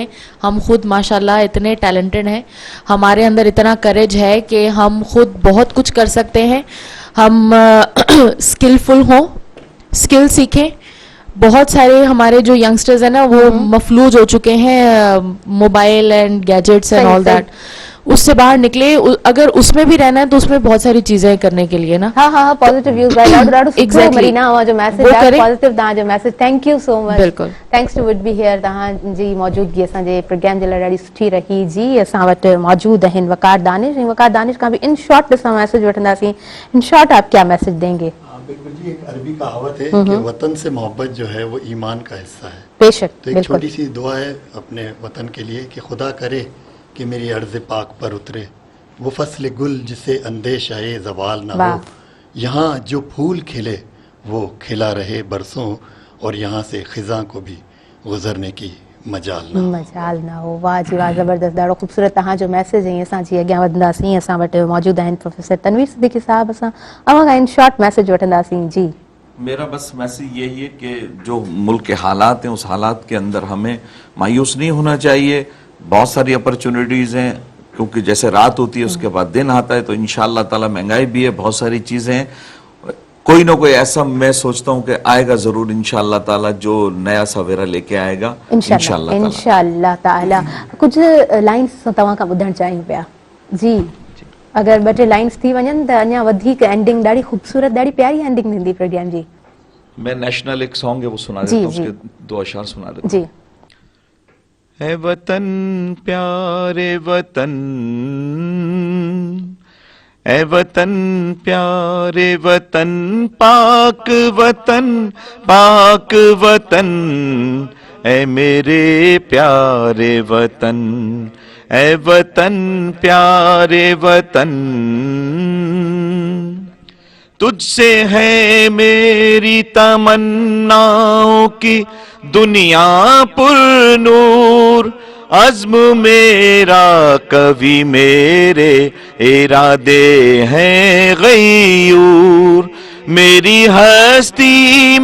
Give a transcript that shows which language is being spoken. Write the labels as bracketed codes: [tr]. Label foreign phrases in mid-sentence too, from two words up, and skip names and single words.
[ur] ہم خود ماشاءاللہ اتنے ٹیلنٹڈ ہیں ہمارے اندر اتنا کریج ہے کہ ہم خود بہت کچھ کر سکتے ہیں ہم اسکل فل ہوں اسکل سیکھیں. بہت سارے ہمارے جو ینگسٹرز ہیں نا وہ مفلوج ہو چکے ہیں [en] mobile and gadgets and all that [ur] اس سے باہر نکلے اگر اس میں بھی رہنا ہے تو اس میں بہت ساری چیزیں کرنے کے لیے نا [sd] हाँ [en] positive views [sd] भाई ॾाढो सुठो मरीना जो मैसेज आहे पॉजिटिव तव्हांजो मैसेज [en] thank you so much [ur] बिल्कुल [en] thanks to would be here [sd] तव्हांजी मौजूदगी असांजे प्रोग्राम जे लाइ ॾाढी सुठी रही जी असां वटि मौजूद आहिनि वकार दानिश ऐं वकार दानिश खां बि [en] in short [sd] असां मैसेज वठंदासीं [en] in short [ur] آپ کیا میسج دیں گے? بالکل جی ایک عربی کہاوت ہے کہ وطن سے محبت جو ہے وہ ایمان کا حصہ ہے. बेशक تو ایک چھوٹی سی دعا ہے اپنے وطن کے لیے کہ خدا کرے کہ میری ارض پاک پر اترے وہ فصل گل جسے اندیش آئے زوال نہ ہو یہاں جو پھول کھلے وہ کھلا رہے برسوں اور یہاں سے خزاں کو بھی گزرنے کی مجال نہ ہو. [sd] वाह जी वाह ज़बरदस्त ॾाढो ख़ूबसूरत तव्हांजो मैसेज ऐं असां जी अॻियां वधंदासीं असां वटि मौजूद आहिनि प्रोफेसर तनवीर सिद्दीकी साहब असां अवां खां [en] in short [sd] मैसेज वठंदासीं। जी [ur] میرا بس میسج یہی ہے کہ جو ملک کے حالات ہیں اس حالات کے اندر ہمیں مایوس نہیں ہونا چاہیے. بہت ساری اپارچونٹیز ہیں کیونکہ جیسے رات ہوتی ہے اس کے بعد دن آتا ہے تو [ar] إن شاء الله تعالى [ur] مہنگائی بھی ہے بہت ساری چیزیں ہیں کوئی نہ کوئی ایسا میں سوچتا ہوں کہ آئے گا ضرور [ar] إن شاء الله تعالى [ur] جو نیا سویرا لے کے آئے گا [ar] إن شاء الله تعالى. [sd] कुछ लाइन्स तव्हां खां ॿुधणु चाहियूं पिया जी अगर ॿ टे लाइन्स थी वञनि त अञा वधीक एंडिंग ॾाढी ख़ूबसूरत ॾाढी प्यारी एंडिंग थींदी प्रोग्राम जी। [ur] میں نیشنل ایک سانگ ہے وہ سنا دیتا ہوں اس کے 2 اشعار سنا دیتا ہوں. ہے وطن پیارے وطن اے وطن پیارے وطن پاک وطن اے میرے پیارے وطن اے وطن پیارے وطن، تجھ سے ہے میری تمناؤں کی دنیا پر نور، عزم میرا کبھی میرے ارادے ہیں غیور، میری ہستی